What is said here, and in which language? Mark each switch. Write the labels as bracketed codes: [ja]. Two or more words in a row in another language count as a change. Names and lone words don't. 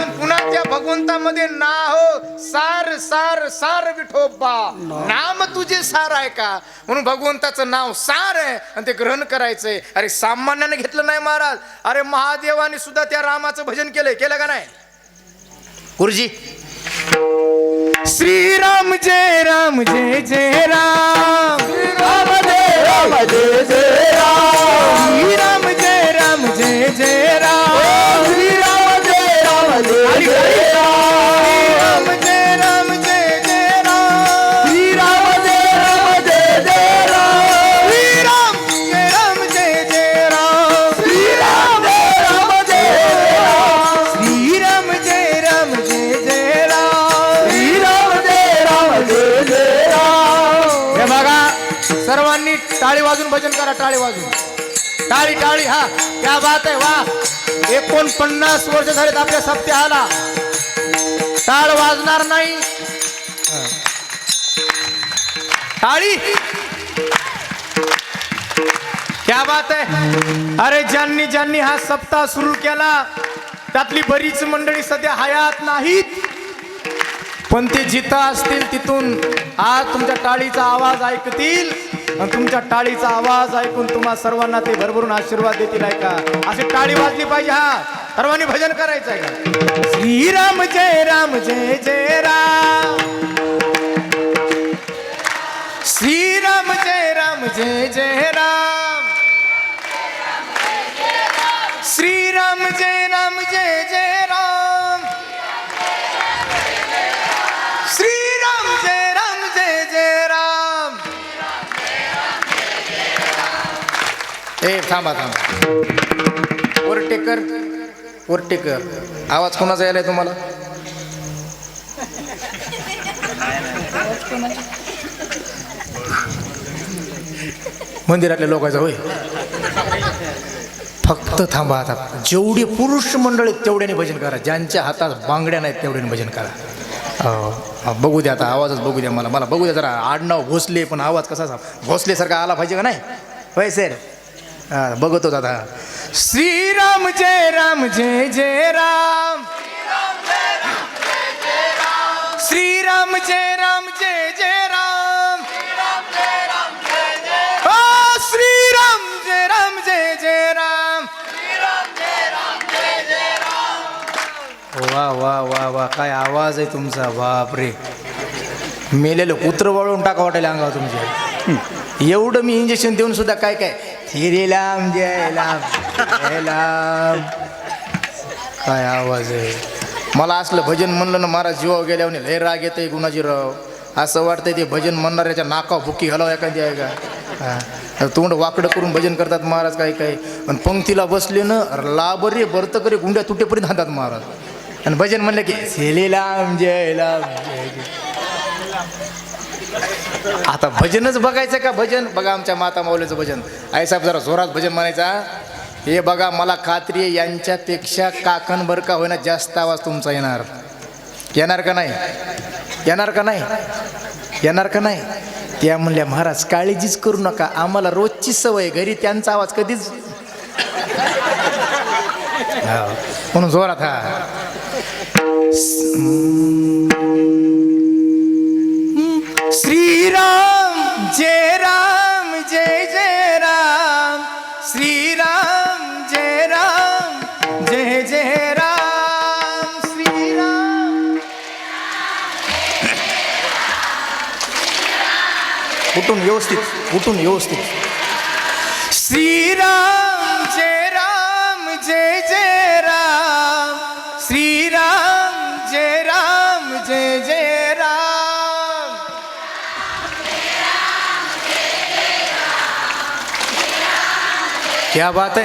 [mr] पुन्हा त्या भगवंतामध्ये ना हो सार सार सार विठोबा, नाम तुझे सार आहे का, म्हणून भगवंताचं नाव सार आहे आणि ते ग्रहण करायचंय. अरे सामान्याने घेतलं नाही महाराज. अरे महादेवाने सुद्धा त्या रामाचं भजन केलं का नाही गुरुजी? श्रीराम जय राम जय जय राम, राम जय राम जय जय राम, श्रीराम जय राम जय जय राम, श्रीराम जय राम जय जय राम, श्रीराम जय राम जय जय राम, श्रीराम जय राम जय जय राम, श्रीराम जय राम जय जय राम, श्रीराम जय राम जय राम, श्रीराम जय राम जय जय राम, श्रीराम जय राम जय जय राम. हे बघा सर्वांनी टाळी वाजून भजन करा. टाळी वाजून, टाळी टाळी. हा [hi] क्या बात [mr] आहे, वा. 49 वर्ष झालेत आपल्या सप्ताहाला. टाळ वाजणार नाही, टाळी. [hi] क्या बात [mr] आहे. अरे ज्यांनी ज्यांनी हा सप्ताह सुरू केला त्यातली बरीच मंडळी सध्या हयात नाहीत, पण ते जिथं असतील तिथून आज तुमच्या टाळीचा आवाज ऐकतील आणि तुमच्या टाळीचा आवाज ऐकून तुम्हा सर्वांना ते भरभरून आशीर्वाद देतील. आहे का? अशी टाळी वाजली पाहिजे. हा सर्वांनी भजन करायचं आहे का? श्रीराम जय राम जय जय राम, श्रीराम जय राम जय जय राम, श्रीराम जय राम जय जय राम, श्रीराम जय राम जय जय राम. ए थांबा थांबा, ओरटेकर ओरटेकर, आवाज कोणाचा यायलाय तुम्हाला? मंदिरातल्या लोकांचा होय. फक्त थांबा. आता जेवढे पुरुष मंडळ आहेत तेवढ्याने भजन करा, ज्यांच्या हातात बांगड्या नाहीत तेवढ्याने भजन करा. बघू द्या आता, आवाजच बघू द्या. मला बघू द्या जरा. आडनाव भोसले, पण आवाज कसा भोसलेसारखा आला पाहिजे का नाही? होय सर, बघतो दादा. श्रीराम जय राम जय जय राम, श्रीराम जय राम जय जय राम, श्रीराम जय राम जय जय राम. वा वा वा वा, काय आवाज आहे तुमचा. बापरे, मेलेलं कुत्र वळून टाका वाटायला अंगावर तुमच्या. एवढं मी इंजेक्शन देऊन सुद्धा काय काय श्री राम जय राम जय राम, काय आवाज आहे. मला असलं भजन म्हणलं ना महाराज जीवा गेल्यावर लय राग येते गुणाजी राव. असं वाटतंय ते भजन म्हणणाऱ्याच्या नाकावर भुक्की घालावं एखादी आहे का. तोंड वाकडं करून भजन करतात महाराज काय काय. आणि पंक्तीला बसले ना लाबरे बर्तकरे गुंड्या तुटेपर्यंत हातात महाराज. आणि भजन म्हणलं की श्रीराम जय राम जय जय. आता भजनच बघायचं का? भजन बघा आमच्या माता माऊलीचं भजन. आई साहेब जरा जोरात भजन म्हणायचा. हे बघा, मला खात्री आहे यांच्यापेक्षा काकणभर का होईना जास्त आवाज तुमचा येणार. येणार का नाही? येणार का नाही? येणार का नाही? त्या म्हणल्या महाराज काळजीच करू नका, आम्हाला रोजची सवय, घरी त्यांचा आवाज कधीच. म्हणून जोरात. हा श्रीराम जय राम जय जय राम, श्रीराम जय राम जय जय राम, श्रीराम. उठून व्यवस्थित, उठून व्यवस्थित. श्रीराम जय राम जय जय राम, श्रीराम जय राम जय जय राम. [hi] क्या बात है.